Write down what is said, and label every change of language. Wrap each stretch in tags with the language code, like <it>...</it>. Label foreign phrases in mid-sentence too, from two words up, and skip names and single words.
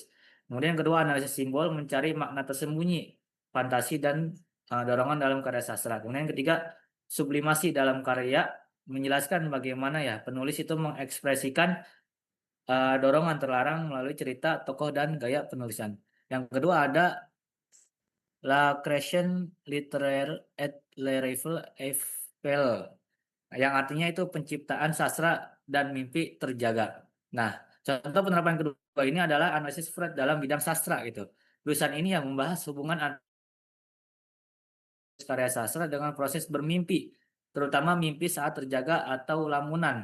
<id>Kemudian yang kedua, analisis simbol mencari makna tersembunyi, fantasi dan dorongan dalam karya sastra. Kemudian yang ketiga, sublimasi dalam karya menjelaskan bagaimana ya penulis itu mengekspresikan dorongan terlarang melalui cerita, tokoh, dan gaya penulisan. Yang kedua ada La Création littéraire et le rêve éveillé, yang artinya itu penciptaan sastra dan mimpi terjaga. Nah, contoh penerapan kedua ini adalah analisis Freud dalam bidang sastra gitu. Tulisan ini yang membahas hubungan karya sastra dengan proses bermimpi, terutama mimpi saat terjaga atau lamunan.</id>